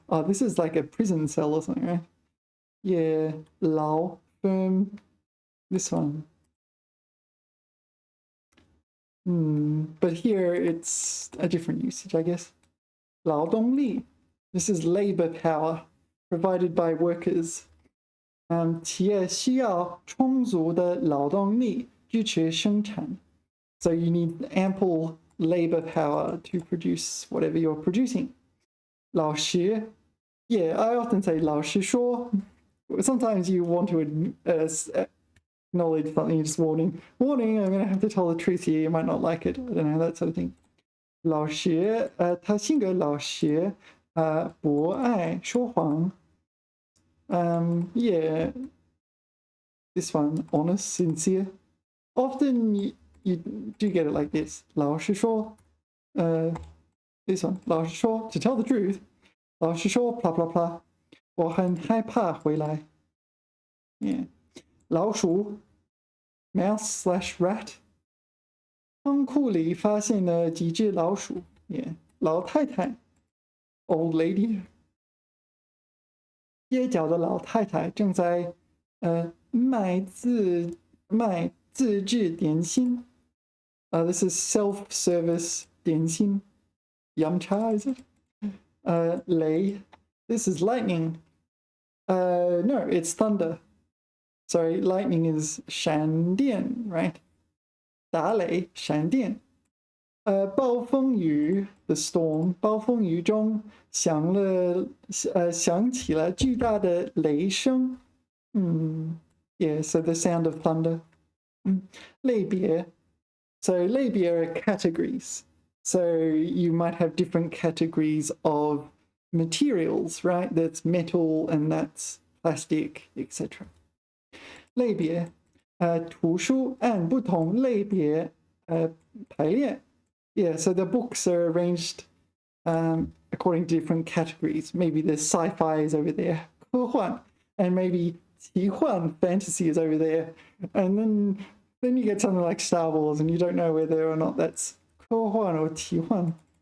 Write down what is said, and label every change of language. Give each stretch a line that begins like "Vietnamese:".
English: Oh, this is like a prison cell or something, right? Yeah, 牢 firm. This one. But here it's a different usage, I guess. 劳动力 this is labor power provided by workers.
Chinese: 企业需要充足的劳动力支持生产.
English: So you need ample labor power to produce whatever you're producing. 老师 yeah, I often say
Chinese: 老师说.
English: Sometimes you want to acknowledge something, just warning. Warning, I'm going to have to tell the truth here. You might not like it. I don't know, that sort of thing.
Chinese: 老实，他性格老实，不爱说谎。
English: Yeah, this one, honest, sincere. Often you do get it like this.
Chinese: 老实说,
English: this one, 老实说, to tell the truth. 老实说, blah blah blah.
Chinese: 我很害怕回来.
English: Yeah. 老鼠 mouse/rat.
Chinese: 仓库里发现了几只老鼠。
English: Yeah. 老太太 old lady.
Chinese: 街角的老太太正在卖自制点心。
English: This is self-service 点心。 Yum-cha, is it? 雷 this is lightning. No, it's thunder. Sorry, lightning is 闪电, right?
Chinese: 打雷闪电。
English: 暴风雨 the storm.
Chinese: 暴风雨中响起了巨大的雷声。
English: Yeah, so the sound of thunder. 类别 so 类别 are categories. So you might have different categories of materials, right? That's metal and that's plastic, etc.
Chinese: 类别图书按不同类别排列。
English: Yeah, so the books are arranged according to different categories. Maybe the sci-fi is over there, 科幻, and maybe 奇幻 fantasy is over there. And then you get something like Star Wars and you don't know whether or not that's 科幻 or 奇幻.